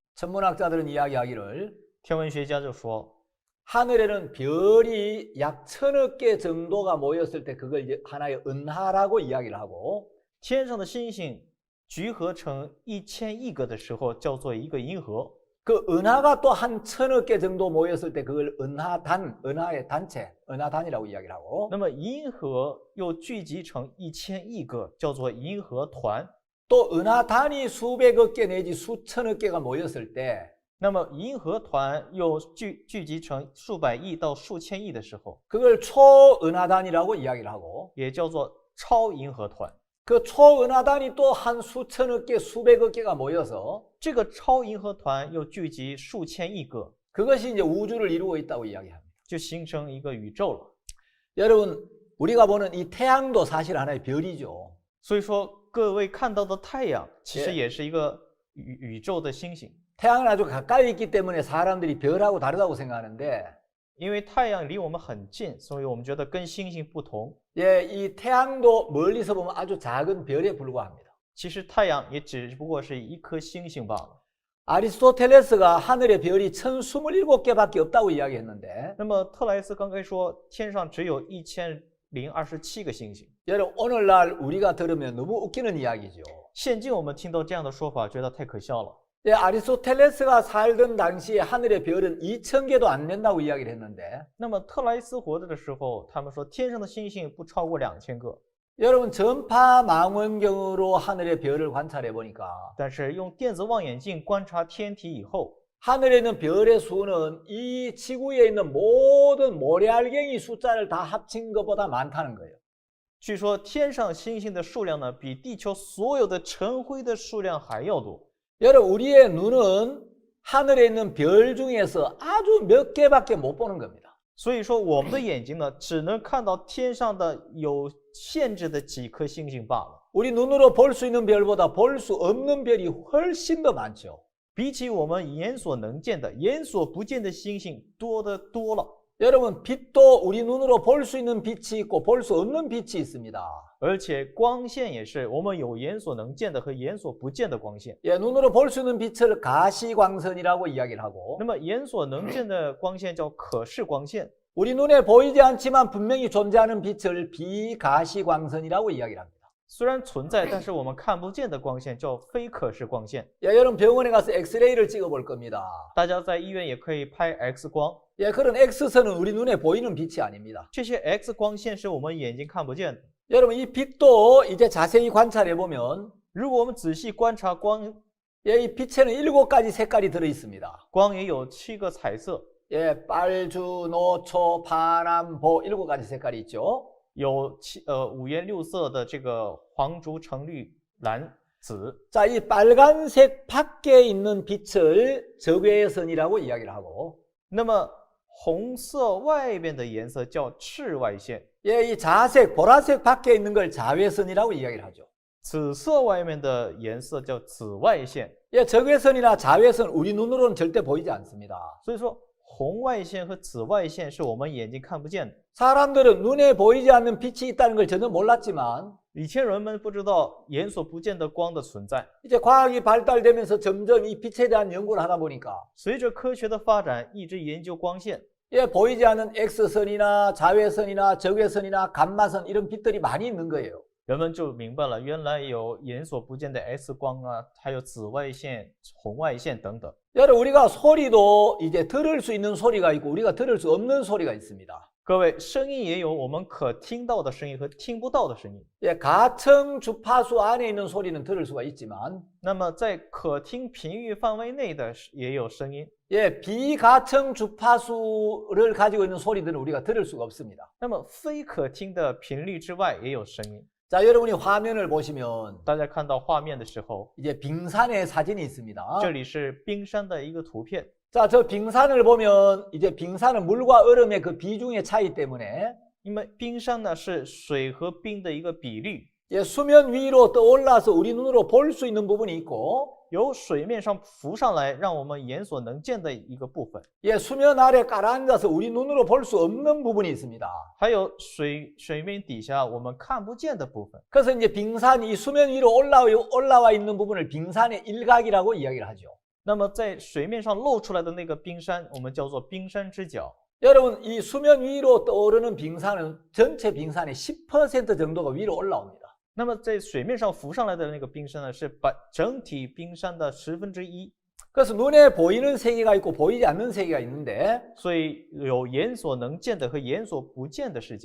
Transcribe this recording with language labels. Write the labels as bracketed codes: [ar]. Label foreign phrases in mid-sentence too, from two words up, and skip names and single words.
[ko] 천문학자들은 이야기하기를 [zh] 天文学家就说， [ko] 하늘에는 별이 약 1000억 개 정도가 모였을 때 그걸 이제 하나의 은하라고 이야기를 하고 [zh] 天上的星星聚合成1000亿个的时候，叫做一个银河。 [ko] 그 은하가 또 한 1000억 개 정도 모였을 때 그걸 은하의 단체, 은하단이라고 이야기를 하고 [zh] 那么银河又聚集成1000亿个，叫做银河团。 [ko] 또 은하단이 수백억 개 내지 수천억 개가 모였을 때 [zh] 那么银河团又聚集成数百亿到数千亿的时候， [ko] 그걸 초은하단이라고 이야기를 하고 [zh] 也叫做超银河团。 [ko] 그 초은하단이 또 한 수천억 개, 수백억 개가 모여서 [zh] 这个超银河团又聚集数千亿个， [ko] 그것이 이제 우주를 이루고 있다고 이야기합니다. [zh] 就形成一个宇宙了。 [ko] 여러분, 우리가 보는 이 태양도 사실 하나의 별이죠. [zh] 所以说，各位看到的太阳其实 예 也是一个宇宙的星星， [ko] 태양은 아주 가까이 있기 때문에 사람들이 별하고 다르다고 생각하는데 [zh] 因为太阳离我们很近，所以我们觉得跟星星不同。 [ko] 예, 이 태양도 멀리서 보면 아주 작은 별에 불과합니다. [zh] 其实太阳也只不过是一颗星星罢了。 [ko] 아리스토텔레스가 하늘의 별이 1027개밖에 없다고 이야기했는데 [zh] 那么特莱斯刚才说天上只有1027个星星， [ko] 여러분 오늘날 우리가 들으면 너무 웃기는 이야기죠. [zh] 现今我们听到这样的说法，觉得太可笑了。 [ko] 예, 아리스토텔레스가 살던 당시에 하늘의 별은 2000개도 안 된다고 이야기를 했는데 [zh] 那么特莱斯活着的时候，他们说天上的星星不超过2000个。 [ko] 여러분 전파 망원경으로 하늘의 별을 관찰해 보니까 [zh] 但是用电子望远镜观察天体以后， [ko] 하늘에 있는 별의 수는 이 지구에 있는 모든 모래알갱이 숫자를 다 합친 것보다 많다는 거예요. [zh] 据说天上星星的数量呢，比地球所有的尘灰的数量还要多。 [ko] 여러분, 우리의 눈은 하늘에 있는 별 중에서 아주 몇 개밖에 못 보는 겁니다. [zh] 所以说，我们的眼睛呢，只能看到天上的有限制的几颗星星罢了。 [ko] 우리 눈으로 볼 수 있는 별보다 볼 수 없는 별이 훨씬 더 많죠. [zh] 比起我们眼所能见的、眼所不见的星星多得多了。 [ko] 여러분, 빛도 우리 눈으로 볼 수 있는 빛이 있고 볼 수 없는 빛이 있습니다. [zh] 而且光线也是，我们有眼所能见的和眼所不见的光线。 [ko] 예, 눈으로 볼 수 있는 빛을 가시광선이라고 이야기를 하고 [zh] 那么眼所能见的光线叫可视光线， [ko] 우리 눈에 보이지 않지만 분명히 존재하는 빛을 비가시광선이라고 이야기를 합니다. [zh] 虽然存在，但是我们看不见的光线叫非可视光线。 [ko] 예, 여러분 병원에 가서 엑스레이를 찍어볼 겁니다. [zh] 大家在医院也可以拍 X 光， [ko] 예, 그런 X선은 우리 눈에 보이는 빛이 아닙니다. [zh] 这些 X 光线是我们眼睛看不见的。 [ko] 여러분, 이 빛도 이제 자세히 관찰해 보면 [zh] 如果我们仔细观察光， [ko] 예, 이 빛에는 7가지 색깔이 들어 있습니다. [zh] 光也有7个彩色， [ko] 예, 빨주, 노초, 파남, 보 7가지 색깔이 있죠. [zh] 有5颜6色的这个黄、竹、橙、绿、蓝、紫。 [ko] 자, 이 빨간색 밖에 있는 빛을 적외선이라고 이야기를 하고 [zh] 那么红色外边的颜色叫赤外线， [ko] 예, 이 자색, 보라색 밖에 있는 걸 자외선이라고 이야기를 하죠. [zh] 紫色外面的颜色叫紫外线。 [ko] 예, 적외선이나 자외선 우리 눈으로는 절대 보이지 않습니다. [zh] 所以说，红外线和紫外线是我们眼睛看不见的。 [ko] 사람들은 눈에 보이지 않는 빛이 있다는 걸 전혀 몰랐지만 [zh] 以前人们不知道眼所不见的光的存在， [ko] 이제 과학이 발달되면서 점점 이 빛에 대한 연구를 하다 보니까 [zh] 随着科学的发展，一直研究光线， [ko] 예, 보이지 않는 X선이나 자외선이나 적외선이나 감마선 이런 빛들이 많이 있는 거예요. [zh] 人们就明白了，原来有眼所不见的 X 光啊，还有紫外线、红外线等等。 [ko] 여러분, 우리가 소리도 이제 들을 수 있는 소리가 있고 우리가 들을 수 없는 소리가 있습니다. [zh] 各位，声音也有我们可听到的声音和听不到的声音。 [ko] 예, 가청 주파수 안에 있는 소리는 들을 수가 있지만 [zh] 那么在可听频率范围内的也有声音。 [ko] 예, 비가청 주파수를 가지고 있는 소리들은 우리가 들을 수가 없습니다. [zh] 那么非可听的频率之外也有声音。 [ko] 자, 여러분이 화면을 보시면 [zh] 大家看到画面的时候， [ko] 이제 빙산의 사진이 있습니다. [zh] 这里是冰山的一个图片。 [ko] 자, 저 빙산을 보면 이제 빙산은 물과 얼음의 그 비중의 차이 때문에 [zh] 因为冰山呢是水和冰的一个比率， [ko] 예, 수면 위로 떠올라서 우리 눈으로 볼 수 있는 부분이 있고 [zh] 由水面上浮上来，让我们眼所能见的一个部分， [ko] 예, 수면 아래 깔아앉아서 우리 눈으로 볼 수 없는 부분이 있습니다. [zh] 还有水面底下我们看不见的部分。 [ko] 그래서 이제 빙산이 이 수면 위로 올라와 있는 부분을 빙산의 일각이라고 이야기를 하죠. [zh] 那么在水面上露出来的那个冰山，我们叫做冰山之角。 [ko] 여러분, 이 수면 위로 떠오르는 빙산은 전체 빙산의 10% 정도가 위로 올라옵니다. [zh] 那么在水面上浮上来的那个冰山呢，是把整体冰山的1/10。 [ko] 그래서 눈에 보이는 세계가 있고 보이지 않는 세계가 있는데 [zh] 所以有眼所能见的和眼所不见的世界。